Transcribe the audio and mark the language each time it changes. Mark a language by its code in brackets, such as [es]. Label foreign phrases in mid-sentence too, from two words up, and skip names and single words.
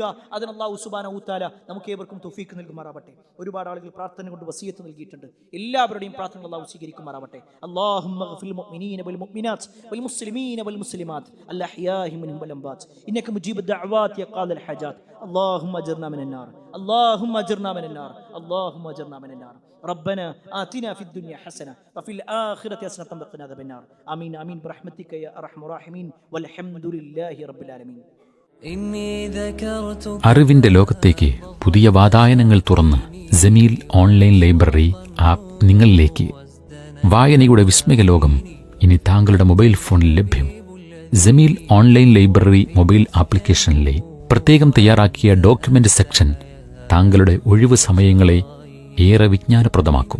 [ml] അതിന് [ar] الله سبحانه تعالى [ml] നമുക്ക് ഏവർക്കും തൗഫീഖ് നൽകുമാറാവട്ടെ. ഒരുപാട് ആളുകൾ പ്രാർത്ഥന കൊണ്ട് വസിയത്ത് നൽകിയിട്ടുണ്ട്. എല്ലാവരുടെയും പ്രാർത്ഥന അല്ലാഹു സ്വീകരിക്കുമാറാവട്ടെ. [ar] اللهم اغفر المؤمنين والمؤمنات والمسلمين والمسلمات الأحياء منهم والأموات إنك مجيب الدعوات قاضي الحاجات اللهم اجرنا من النار اللهم اجرنا من النار اللهم اجرنا من النار ربنا آتنا في الدنيا حسنة وفي الآخرة حسنة وقنا عذاب النار آمين آمين برحمتك يا أرحم الراحمين والحمد لله رب العالمين. [ml] അറിവിന്റെ ലോകത്തേക്ക് പുതിയ വാതായനങ്ങൾ തുറന്ന് ജമീൽ ഓൺലൈൻ ലൈബ്രറി ആപ്പ് നിങ്ങളിലേക്ക്. വായനയുടെ വിസ്മയ ലോകം ഇനി താങ്കളുടെ മൊബൈൽ ഫോണിൽ ലഭ്യം. ജമീൽ ഓൺലൈൻ ലൈബ്രറി മൊബൈൽ ആപ്ലിക്കേഷനിലെ പ്രത്യേകം തയ്യാറാക്കിയ [en] document section [ml] താങ്കളുടെ ഒഴിവു സമയങ്ങളെ ഏറെ വിജ്ഞാനപ്രദമാക്കും.